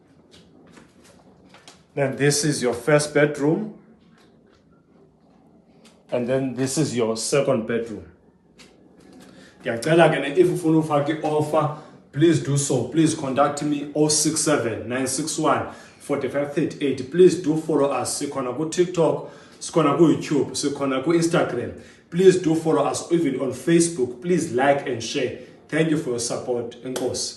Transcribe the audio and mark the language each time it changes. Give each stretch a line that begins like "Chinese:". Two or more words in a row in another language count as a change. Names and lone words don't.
English: Then this is your first bedroom. And then this is your second bedroom. If you want to offer, please do so. Please contact me 067 961 4538. Please do follow us.
Xhosa: Sikona go TikTok, sikona go YouTube, sikona go Instagram.
English: Please do follow us even on Facebook. Please like and share. Thank you for your support. Enkosi.